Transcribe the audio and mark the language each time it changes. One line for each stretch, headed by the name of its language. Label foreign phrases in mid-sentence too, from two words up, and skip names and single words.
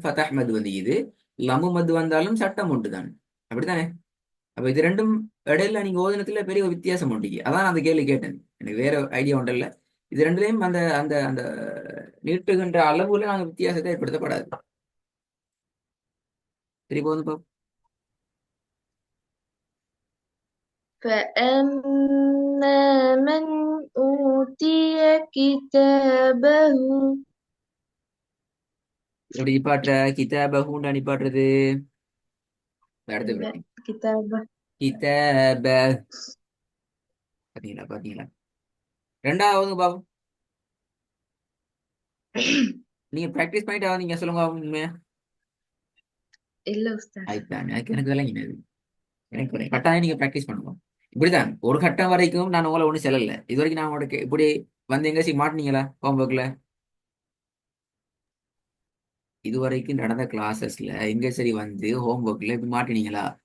Tamil: ஃபதஹ் மது வந்து இது லமு மது வந்தாலும் சட்டம் உண்டு தான். அப்படித்தானே? அப்ப இது ரெண்டும் இடையில நீங்க ஓதனத்துல பெரிய ஒரு வித்தியாசம் உண்டு. அதான் நான் அந்த கேள்வி கேட்டேன். எனக்கு வேற ஐடியா உண்டல்ல. இது ரெண்டுலயும் அந்த அந்த அந்த நீட்டுகின்ற அளவுல நாங்க வித்தியாசத்தை ஏற்படுத்தப்படாது. சரி, போதும் பாப்போம்.
Arabic: فأما من أوتي كتابه.
Tamil: எப்படி நிப்பாட்டுற? கிதாபஹூண்டா நிப்பாட்டுறது? அடுத்த لا பிரச்சனை. كتابه. கிதாப. பாத்தீங்களா, பாத்தீங்களா? ரெண்டாவது பாப்போம். நீங்க பிராக்டிஸ் பண்ணிட்டு நீங்க சொல்லுங்க உண்மையா.
Arabic: إلا أستاذ.
Tamil: ஆயிட்டான். எனக்கு விளங்கினது. எனக்கு கட்டாயம் நீங்க பிராக்டிஸ் பண்ணுவோம். இப்படிதான் ஒரு கட்டம் வரைக்கும் நான் உங்களை ஒண்ணு செல்லல. இது வரைக்கும் நான் உங்களுக்கு இப்படி வந்து எங்க மாட்டினீங்களா ஹோம்ஒர்க்ல? இது வரைக்கும் நடந்த கிளாஸஸ்ல எங்க சரி வந்து ஹோம்ஒர்க்ல இப்படி மாட்டினீங்களா?